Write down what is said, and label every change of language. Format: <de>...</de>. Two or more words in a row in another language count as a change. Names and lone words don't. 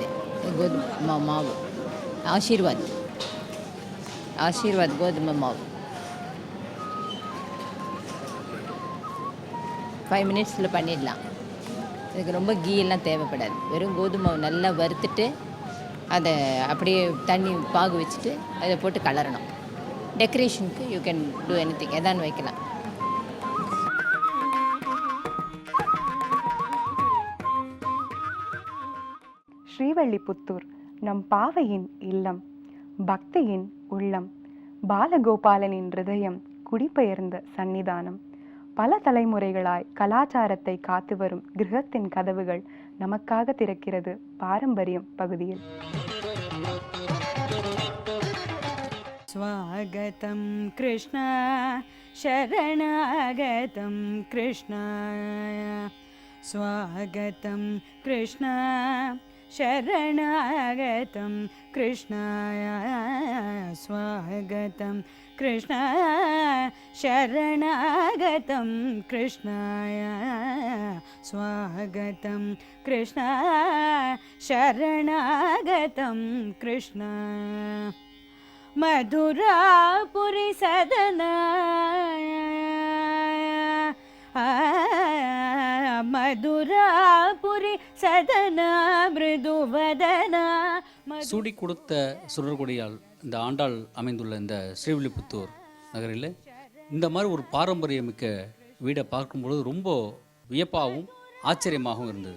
<ta>கோதுமை மாவு ஆசீர்வாத் கோதுமை மாவு 5 மினிட்ஸில் பண்ணிடலாம். இதுக்கு ரொம்ப கீயெல்லாம் தேவைப்படாது. வெறும் கோதுமை நல்லா வறுத்துட்டு அதை அப்படியே தண்ணி பாகு வச்சுட்டு அதை போட்டு கலரணும்.</ta> <en>டெக்கரேஷனுக்கு you can do anything,</en> <ta>எதான்னு வைக்கலாம். ஸ்ரீவல்லிபுத்தூர் நம் பாவையின் இல்லம், பக்தியின் உள்ளம், பாலகோபாலனின் ஹிருதயம் குடிபெயர்ந்த சன்னிதானம். பல தலைமுறைகளாய் கலாச்சாரத்தை காத்து வரும் கிரகத்தின் கதவுகள் நமக்காக திறக்கிறது பாரம்பரியம் பகுதியில்.</ta> <sa>स्वागतं कृष्ण शरणागतं कृष्ण, स्वागतं कृष्ण शरणागतं कृष्णाय, स्वागतं कृष्ण शरणागतं कृष्णाय, स्वागतं कृष्ण शरणागतं कृष्ण. मधुरापुरी सदना मधुरापुरी सदना मृदुवदना.</sa> <ta>சூடி கொடுத்த சுடர்கொடியால் இந்த ஆண்டாள் அமைந்துள்ள இந்த ஸ்ரீவில்லிபுத்தூர் நகரில் இந்த மாதிரி ஒரு பாரம்பரியமிக்க வீடை பார்க்கும்பொழுது ரொம்ப வியப்பாகவும் ஆச்சரியமாகவும் இருந்தது.</ta>